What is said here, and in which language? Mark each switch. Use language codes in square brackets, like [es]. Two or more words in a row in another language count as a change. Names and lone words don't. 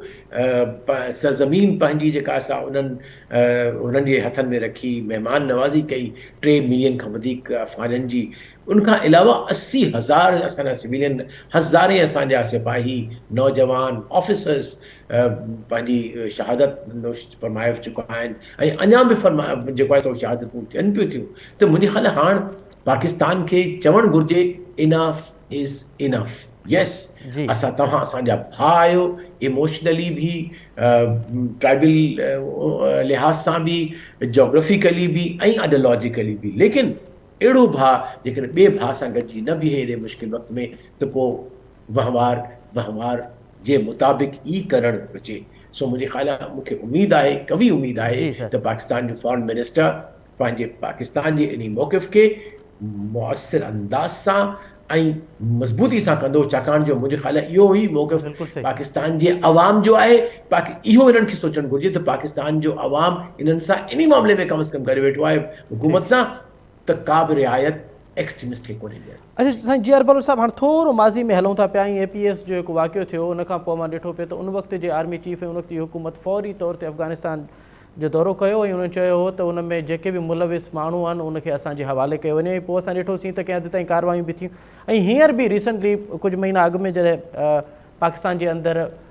[sd] सरज़मीन पंहिंजी जेका असां उन्हनि जे हथनि में रखी महिमान नवाज़ी कई 3 मिलियन खां वधीक अफ़गाननि जी उनखां अलावा 80,000 असांजा सिविलियन हज़ारे असांजा सिपाही नौजवान ऑफिसर्स पंहिंजी शहादत फरमाए चुका आहिनि ऐं अञा बि जेको आहे सो शहादतूं थियनि पियूं थियूं त मुंहिंजे ख़्याल हाणे पाकिस्तान खे चवणु घुरिजे [en] enough is enough yes [sd] असां तव्हां असांजा भाउ आहियो इमोशनली बि ट्राइबल लिहाज़ सां बि जोग्राफिकली बि ऐं आइडियोलॉजिकली बि लेकिन अहिड़ो भाउ जेकॾहिं ॿिए भाउ सां गॾिजी न बीहे एॾे मुश्किल वक़्त में त पोइ वहिंवार जे मुताबिक़ ई करणु घुरिजे सो मुंहिंजे ख़्याल मूंखे उमेदु आहे कवी उमेदु आहे त पाकिस्तान जो [en] foreign minister [sd] पंहिंजे पाकिस्तान जे इन मौक़िफ़ खे मुअसिर अंदाज़ सां ऐं मज़बूती सां कंदो छाकाणि जो मुंहिंजे ख़्याल इहो ई मौक़िफ़ पाकिस्तान जे अवाम जो आहे इहो इन्हनि खे सोचणु घुरिजे त पाकिस्तान जो अवाम इन्हनि सां इन मामले में [ur] کم سے کم [sd] करे वेठो आहे हुकूमत सां त का बि रिआयत एक्सट्रीमिस्ट खे कोन्हे ॾियणु। अच्छा साईं जी आर बलोच साहब हाणे थोरो माज़ी में हलूं था पिया ऐं APS जो जेको वाक़ियो थियो उन खां पोइ मां ॾिठो पियो त उन वक़्त जे [en] army chief [sd] ऐं उन वक़्त जी हुकूमत फौरी तौर ते अफ़गानिस्तान जो दौरो कयो ऐं उन्हनि चयो हो त उन में जेके बि मुलविस माण्हू आहिनि उनखे असांजे हवाले कयो वञे पोइ असां ॾिठोसीं त कंहिं हद ताईं कार्रवायूं बि थियूं ऐं हींअर बि रिसेंटली कुझु महीना अॻु में जॾहिं पाकिस्तान जे अंदरि